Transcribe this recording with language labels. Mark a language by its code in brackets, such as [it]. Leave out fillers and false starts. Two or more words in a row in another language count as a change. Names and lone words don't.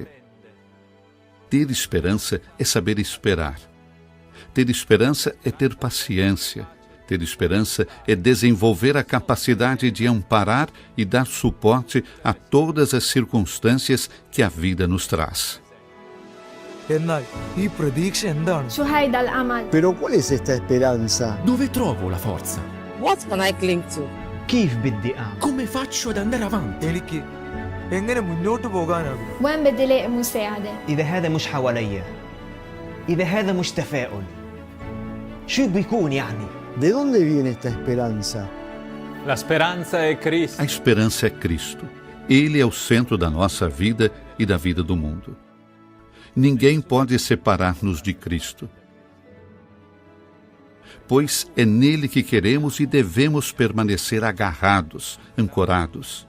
[pt] Ter esperança é saber esperar. Ter esperança é ter paciência. Ter esperança é desenvolver a capacidade de amparar e dar suporte a todas as circunstâncias que a vida nos traz. [es] Pero ¿cuál es esta esperanza? [it] Dove trovo la forza? [en] What can I cling to? [ar] كيف بدي أعمل؟ [it] Come faccio ad andare avanti? [ar] وين بدي الاقي مساعدة؟ إذا هذا مش حواليا، إذا هذا مش تفاؤل، شو بيكون يعني؟ [es] ¿De dónde viene esta esperanza? [pt] A esperança é Cristo. Ele é o centro da nossa vida e da vida do mundo. Ninguém pode separar-nos de Cristo, pois é nele que queremos e devemos permanecer agarrados, ancorados.